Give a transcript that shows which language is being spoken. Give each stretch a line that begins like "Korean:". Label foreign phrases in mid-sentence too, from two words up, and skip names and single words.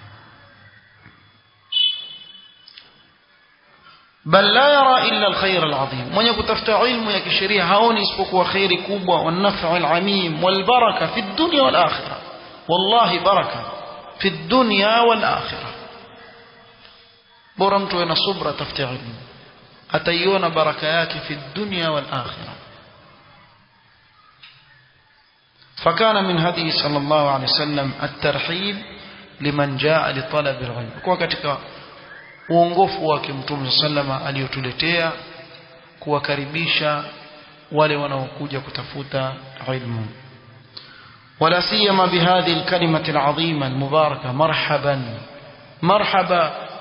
Arabic: بل لا يرى إلا الخير العظيم,
Swahili: mwenye kutafuta ilmu ya kisheria haoni isipokuwa khairi kubwa,
Arabic: والنفع العميم والبركة في الدنيا والآخرة. والله بركة في الدنيا والآخرة.
Swahili: bora mtu ana subra, tafuta ilmu, ataiona baraka yake
Arabic: في الدنيا والآخرة. فكان من هديه صلى الله عليه وسلم الترحيب لمن جاء لطلب العلم.
Swahili: kwa katika uongofu wake Mtume sallama aliyotuletea kuwakaribisha wale wanaokuja kutafuta ilmu.
Arabic: ولا سيما بهذه الكلمات العظيمة المباركة، مرحبا.